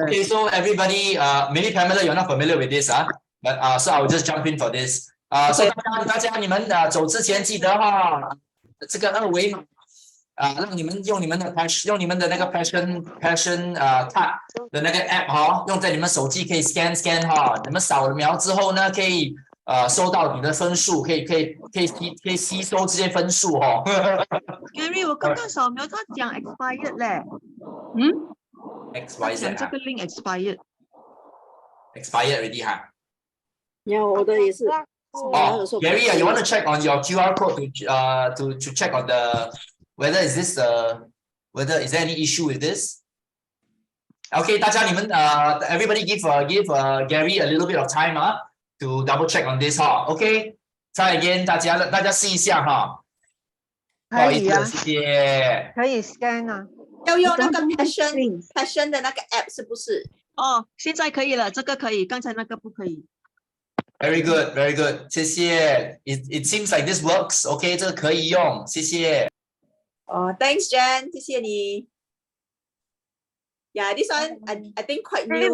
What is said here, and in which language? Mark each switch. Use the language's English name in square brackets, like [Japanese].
[English] Okay, so everybody, maybe Pamela, you're not familiar with this, but so I will just jump in for this. [Chinese] So 大家你们走之前记得哈，这个二维码让你们用你们的那个 passion card 的那个 app 哈，用在你们手机可以 scan 哈，你们扫描之后呢，可以收到你的分数，可以吸收这些分数哈。 Gary， 我刚刚扫描它讲 [English] expired [Chinese] 嘞。 XYZ 讲这个 [English] link expired already 哈。 [Chinese] 呀，我的也是。 [English] Gary, you want to check on your QR code to check on whether is there any issue with this? Okay, [Chinese] 大家你们 [English] everybody give Gary a little bit of time to double check on this Okay, try again, [Chinese] 大家试一下哈。不好意思，谢谢。可以 scan 啊。要用那个 passion 的那个 app 是不是？哦，现在可以了，这个可以，刚才那个不可以。 [English] Very good, very good. [Chinese] 谢谢。 [English] It seems like this works. Okay, [Chinese] 这个可以用，谢谢。 [English] Thanks, Jen. [Chinese] 谢谢你。 [English] Yeah, this one I think quite new.